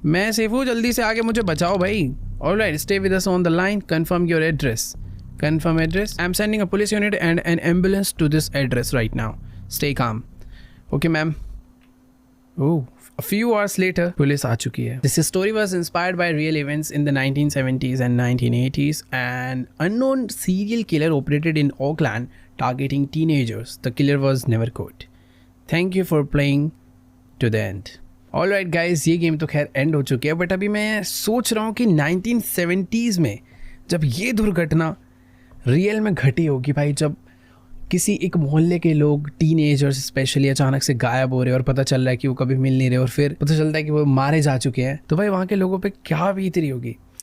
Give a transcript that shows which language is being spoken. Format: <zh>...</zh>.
<hi>मैं सेफ हूँ, जल्दी से आके मुझे बचाओ भाई।</hi> <en>All right, stay with us on the line. Confirm your address. Confirm address. I'm sending a police unit and an ambulance to this address right now. Stay calm. Okay, ma'am. Oh, a few hours later,</en> <hi>police आ चुकी है.</hi> <en>This story was inspired by real events in the 1970s and 1980s. An unknown serial killer operated in Oakland, targeting teenagers. The killer was never caught. Thank you for playing to the end. Alright guys,</en> <hi>ये game तो खैर and हो चुकी है, but अभी मैं सोच रहा हूँ कि 1970s में जब ये दुर्घटना रियल में घटी होगी भाई, जब किसी एक मोहल्ले के लोग, टीनेजर्स स्पेशली, अचानक से गायब हो रहे हैं और पता चल रहा है कि वो कभी मिल नहीं रहे, और फिर पता चलता है कि वो मारे जा चुके हैं, तो भाई वहाँ के लोगों पे क्या बीत रही होगी।</hi>